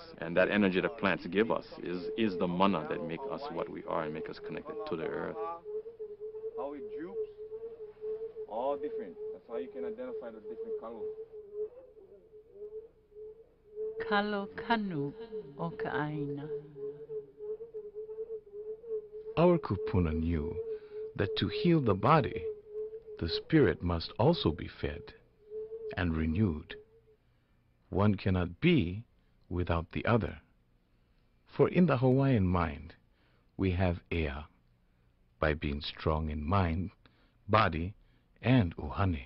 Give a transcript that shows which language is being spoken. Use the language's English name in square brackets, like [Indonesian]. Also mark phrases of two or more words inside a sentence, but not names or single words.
[English] And that energy that plants give us is the mana that make us what we are and make us connected to the earth. How it droops, all different. That's how you can identify the different colors. [Hawaiian] Kalo kanu o ʻāina. [English] Our kupuna knew that to heal the body, the spirit must also be fed and renewed. One cannot be without the other. For in the Hawaiian mind, we have ea, by being strong in mind, body, and uhane.